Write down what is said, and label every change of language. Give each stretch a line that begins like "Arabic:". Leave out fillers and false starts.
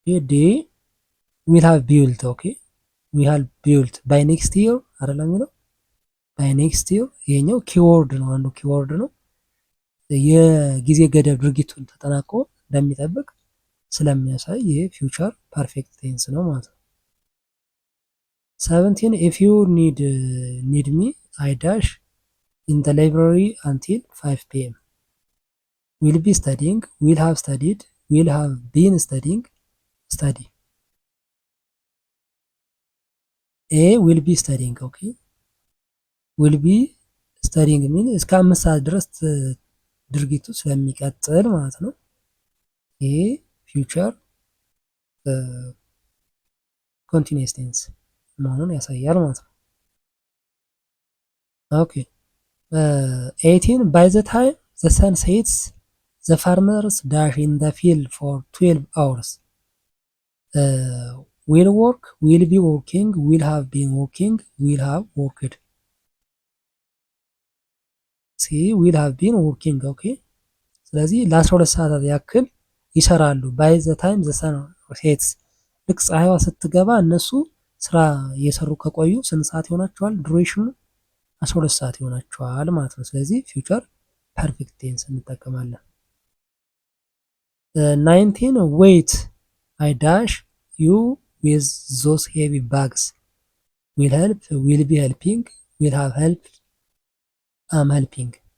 Amharic: ዲ will have built ኦኬ will have built by next year አይደለም የሚለው by next year ይሄኛው ኪወርድ ነው፣ አንዱ ኪወርድ ነው። የጊዜ ገደብ ድርጊቱን ተጠናቆ እንደሚጠብቅ ስለሚያሳይ ይሄ ፊውቸር ፐርፌክት ቴንስ ነው ማለት ነው። 17
English: if you need me I dash in the library until 5 p.m. will be studying will have studied will have been studying study A will be studying ኦኬ will be studying
Amharic: ሚን እስከ 5 ሰዓት ድረስ ድርጊቱ ስለሚቀጥል ማለት ነው። ይሄ ፊውቸር ኮንቲኒየስ ቴንስ መሆኑን ያሳያል ማለት ነው።
English: ኦኬ 18 by the time the sun sets the farmers dash in the field for 12 hours will work will be working will have been working will have worked
Amharic: ሲ
English: will have been working
Amharic: ኦኬ ስለዚህ ለ12 ሰዓታት ያክል ይሰራሉ።
English: by the time the sun sets
Amharic: ልክ ፀሐይዋ ስትገባ እነሱ ስራ እየሰሩ ከቆዩ ስንት ሰዓት ይሆናቸዋል? ዱሬሽኑ 12 ሰዓት ይሆናቸዋል ማለት ነው። ስለዚህ ፊውቸር ፐርፌክት ቴንስ እንጠቀማለን።
English: 19 wait I dash you with those heavy bags will help will be helping will have helped am helping